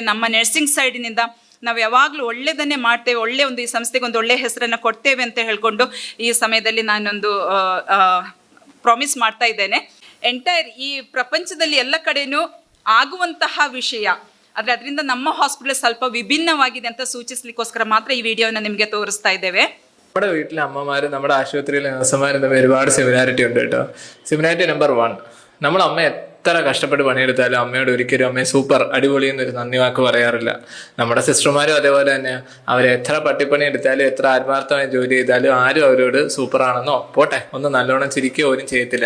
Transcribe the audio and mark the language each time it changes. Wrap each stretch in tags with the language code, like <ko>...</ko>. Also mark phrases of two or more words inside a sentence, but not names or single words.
<kn>ನಮ್ಮ ನರ್ಸಿಂಗ್ ಸೈಡಿನಿಂದ ನಾವು ಯಾವಾಗಲೂ ಒಳ್ಳೆಯದನ್ನೇ ಮಾಡ್ತೇವೆ, ಒಳ್ಳೆಯ ಒಂದು ಈ ಸಂಸ್ಥೆಗೆ ಒಂದು ಒಳ್ಳೆಯ ಹೆಸರನ್ನು ಕೊಡ್ತೇವೆ ಅಂತ ಹೇಳ್ಕೊಂಡು ಈ ಸಮಯದಲ್ಲಿ ನಾನೊಂದು ಪ್ರಾಮಿಸ್ ಮಾಡ್ತಾ ಇದ್ದೇನೆ. ಎಂಟೈರ್ ಈ ಪ್ರಪಂಚದಲ್ಲಿ ಎಲ್ಲ ಕಡೆಯೂ ಆಗುವಂತಹ ವಿಷಯ, ಆದರೆ ಅದರಿಂದ ನಮ್ಮ ಹಾಸ್ಪಿಟಲ್ ಸ್ವಲ್ಪ ವಿಭಿನ್ನವಾಗಿದೆ ಅಂತ ಸೂಚಿಸ್ಲಿಕ್ಕೋಸ್ಕರ ಮಾತ್ರ ಈ ವಿಡಿಯೋನ നിಮಗೆ ತೋರಿಸ್ತಾ ഇದ್ದೇವೆ.</kn> <ml>നമ്മുടെ വീട്ടിലെ അമ്മമാരും നമ്മുടെ ആശുപത്രിയിലെ നഴ്സുമാരും തമ്മിൽ ഒരുപാട് സിമിലാരിറ്റി ഉണ്ട് കേട്ടോ. സിമിലാരിറ്റി നമ്പർ 1, നമ്മൾ അമ്മ എത്ര കഷ്ടപ്പെട്ട് പണിയെടുത്താലും അമ്മയോട് ഒരിക്കലും അമ്മയെ സൂപ്പർ അടിപൊളി എന്നൊരു നന്ദി വാക്ക് പറയാറില്ല. നമ്മുടെ സിസ്റ്റർമാരും അതേപോലെ തന്നെ അവരെ എത്ര പട്ടിപ്പണി എടുത്താലും എത്ര ആത്മാർത്ഥമായി ജോലി ചെയ്താലും ആരും അവരോട് സൂപ്പറാണെന്നോ പോട്ടെ ഒന്ന് നല്ലോണം ചിരിക്കുകയോ പോലും ചെയ്യത്തില്ല.</ml>